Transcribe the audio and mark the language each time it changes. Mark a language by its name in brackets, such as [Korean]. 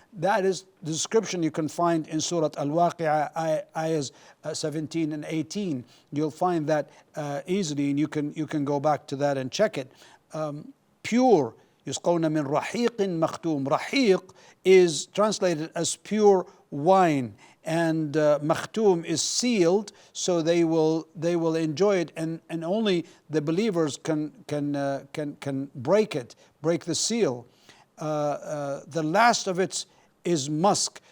[English] That is the description you can find in Surah Al-Waqi'ah, ayahs 17 and 18. You'll find that easily, and you can go back to that and check it. [Arabic] Pure, يسقون من رحيق مختوم. [English] Rahiq is translated as pure wine, and makhtum is sealed, so they will enjoy it, and only the believers can break the seal. The last of it is musk.